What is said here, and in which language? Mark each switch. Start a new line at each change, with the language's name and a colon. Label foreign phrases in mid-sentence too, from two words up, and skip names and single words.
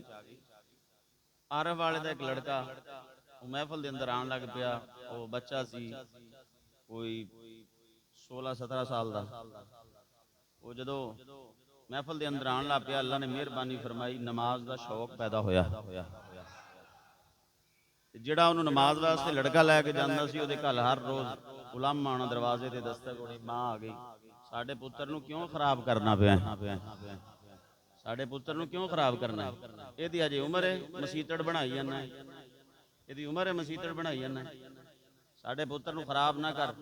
Punjabi: ਆਰਫ ਵਾਲੇ ਦਾ ਇੱਕ ਲੜਕਾ ਮਹਫਲ ਦੇ ਅੰਦਰ ਆਣ ਲੱਗ ਪਿਆ। ਉਹ ਬੱਚਾ ਸੀ ਕੋਈ 16-17 ਸਾਲ ਦਾ। ਉਹ ਜਦੋਂ ਮਹਫਲ ਦੇ ਅੰਦਰ ਆਣ ਲੱਗ ਪਿਆ, ਅੱਲਾਹ ਨੇ ਮਿਹਰਬਾਨੀ ਫਰਮਾਈ, ਨਮਾਜ਼ ਦਾ ਸ਼ੌਕ ਪੈਦਾ ਹੋਇਆ। ਜਿਹੜਾ ਉਹਨੂੰ ਨਮਾਜ਼ ਵਾਸਤੇ ਲੜਕਾ ਲੈ ਕੇ ਜਾਂਦਾ ਸੀ, ਉਹਦੇ ਘਰ ਹਰ ਰੋਜ਼ ਉਲਾਮਾ ਆਉਣਾ, ਦਰਵਾਜ਼ੇ ਤੇ ਦਸਤਕ ਹੋਣੀ, ਮਾਂ ਆ ਗਈ, ਸਾਡੇ ਪੁੱਤਰ ਨੂੰ ਕਿਉਂ ਖਰਾਬ ਕਰਨਾ ਪਿਆ, ਸਾਡੇ ਪੁੱਤਰ ਨੂੰ ਕਿਉਂ ਖਰਾਬ ਕਰਨਾ, ਇਹਦੀ ਅਜੇ ਉਮਰ ਹੈ, ਮਸੀਤੜ ਬਣਾਈ ਜਾਂਦਾ, ਇਹਦੀ ਉਮਰ ਹੈ, ਮਸੀਤੜ ਬਣਾਈ ਜਾਂਦਾ, ਸਾਡੇ ਪੁੱਤਰ ਨੂੰ ਖਰਾਬ ਨਾ ਕਰ।